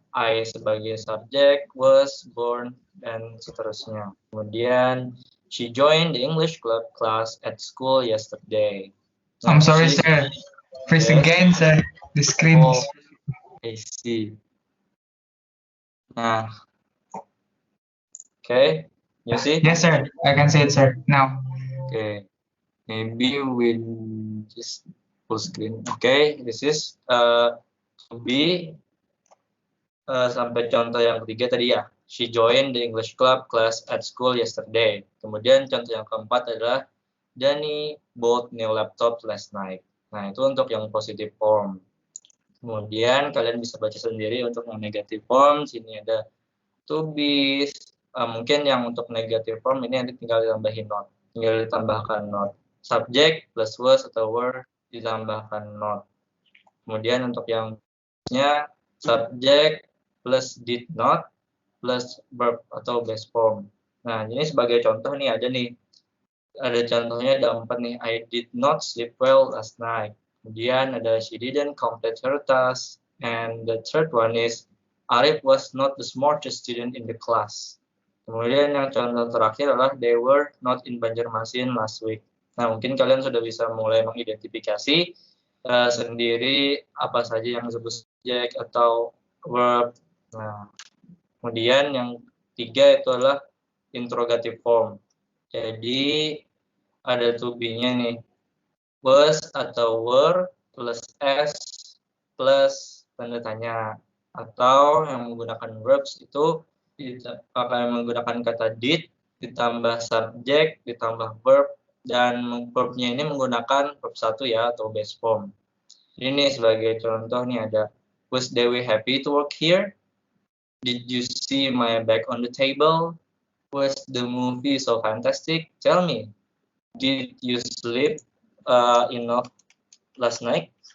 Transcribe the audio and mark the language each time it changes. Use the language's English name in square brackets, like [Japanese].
[Indonesian] I sebagai subjek, [English] was born [Indonesian] dan seterusnya. Kemudian [English] she joined the English club class at school yesterday. Nah, I'm sorry, sir. Freeze Yes. again, sir. The screen Oh, is... I see. Nah, okay, you see? Yes, sir. I can see it, sir. Now. Okay, maybe we'll just full screen. Okay, this is to be [Indonesian] sampai contoh yang ketiga tadi ya. [English] She joined the English club class at school yesterday. [Indonesian] Kemudian contoh yang keempat adalah Danny [English] bought new laptop last night. [Indonesian] Nah, itu untuk yang positive form. Kemudian kalian bisa baca sendiri untuk yang negative form. Sini ada to be. Mungkin yang untuk negative form ini nanti tinggal ditambahin not. Tinggal ditambahkan not. Subject plus was atau were ditambahkan not. Kemudian untuk yang subject plus did not plus verb atau base form. Nah, ini sebagai contoh nih ada contohnya ada 4 nih. [English] I did not sleep well last night. [Indonesian] Kemudian ada [English] she didn't complete her task. And the third one is Arif was not the smartest student in the class. [Indonesian] Kemudian yang contoh terakhir adalah [English] they were not in Banjarmasin last week. [Indonesian] Nah, mungkin kalian sudah bisa mulai mengidentifikasi sendiri apa saja yang disebut subjek atau verb. Nah, kemudian yang 3 itu adalah interrogative form. Jadi ada to be-nya nih. Was atau were plus s plus tanda tanya. Atau yang menggunakan verbs itu akan menggunakan kata did ditambah subjek ditambah verb, dan verbnya ini menggunakan verb 1 ya atau base form. Ini sebagai contoh nih ada [English] was Dewi happy to work here? Did you see my bag on the table? Was the movie so fantastic? Tell me, did you sleep enough last night?